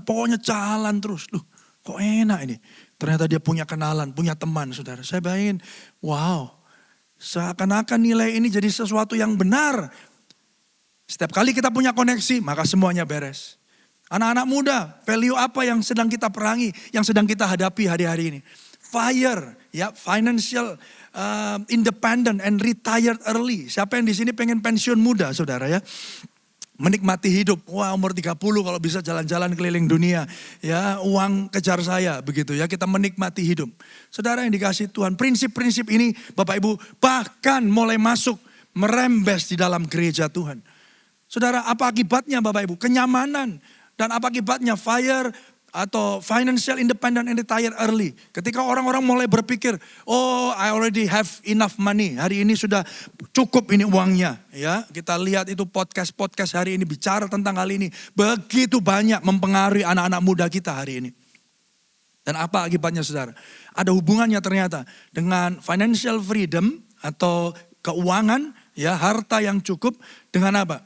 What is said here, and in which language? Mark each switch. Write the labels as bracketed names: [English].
[Indonesian] Pokoknya jalan terus. Loh kok enak ini. Ternyata dia punya kenalan, punya teman Saudara. Saya bayangin, wow. Seakan-akan nilai ini jadi sesuatu yang benar. Setiap kali kita punya koneksi, maka semuanya beres. Anak-anak muda, value apa yang sedang kita perangi, yang sedang kita hadapi hari-hari ini? [English] Fire, [Indonesian] ya, [English] financial independent and retired early. [Indonesian] Siapa yang di sini pengen pensiun muda, Saudara ya? Menikmati hidup. Wah, umur 30 kalau bisa jalan-jalan keliling dunia. Ya, uang kejar saya begitu ya. Kita menikmati hidup. Saudara yang dikasih Tuhan, prinsip-prinsip ini Bapak Ibu bahkan mulai masuk merembes di dalam gereja Tuhan. Saudara, apa akibatnya Bapak Ibu? Kenyamanan. Dan apa akibatnya? [English] Fire [Indonesian] atau [English] financial independent and retire early. [Indonesian] Ketika orang-orang mulai berpikir, [English] oh I already have enough money. [Indonesian] Hari ini sudah cukup ini uangnya. Ya, kita lihat itu podcast hari ini bicara tentang hal ini. Begitu banyak mempengaruhi anak-anak muda kita hari ini. Dan apa akibatnya Saudara? Ada hubungannya ternyata dengan financial freedom atau keuangan, ya harta yang cukup dengan apa?